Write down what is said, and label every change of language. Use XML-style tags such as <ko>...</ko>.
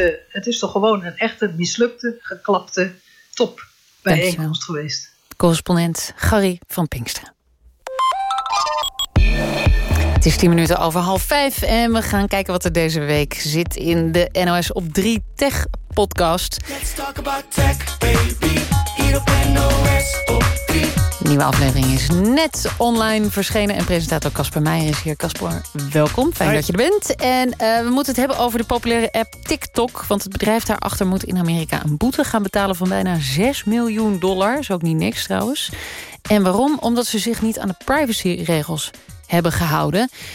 <nl>Het is toch gewoon een echte mislukte, geklapte topbijeenkomst geweest. Correspondent Garry van Pinkster. Het is 10 minuten over 4:30 en we gaan kijken wat er deze week zit in de NOS op 3 Tech podcast.</nl> <en>Let's talk about tech, baby.</en> <nl>Hier op NOS op 3. De nieuwe aflevering is net online verschenen en presentator Casper Meijer is hier. Casper, welkom. Fijn Hi. Dat je er bent. En we moeten het hebben over de populaire app TikTok. Want het bedrijf daarachter moet in Amerika een boete gaan betalen van bijna $6 miljoen. Is ook niet niks trouwens. En waarom? Omdat ze zich niet aan de privacyregels hebben gehouden.</nl>